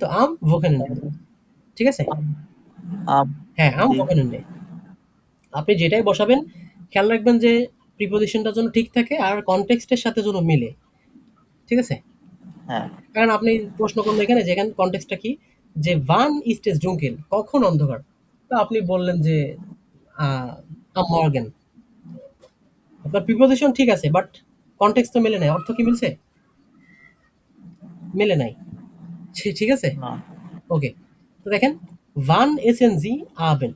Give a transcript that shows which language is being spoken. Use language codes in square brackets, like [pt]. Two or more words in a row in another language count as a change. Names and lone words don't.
[de] am Wochenende. [bn] ঠিক আছে? আম আম হ্যাঁ, আম জি ভোকেনেন্ডে। আপনি যেটাই বসাবেন খেয়াল রাখবেন যে প্রিপোজিশনটা যেন ঠিক থাকে আর কনটেক্সটের সাথে যেন মিলে। ঠিক আছে? হ্যাঁ কারণ আপনি প্রশ্ন করলেন এখানে যে এখানে কনটেক্সটটা কি? [de] যে "Wann ist es dunkel?" [bn] কখন অন্ধকার? তো আপনি বললেন যে আ [de] "Am Morgen." [bn] আপনার প্রিপোজিশন ঠিক আছে বাট কনটেক্সট তো মেলে নাই। অর্থ কি মিলছে? মেলে নাই। ঠিক আছে? না ওকে। তো দেখেন [de] "Wann essen Sie Abend?"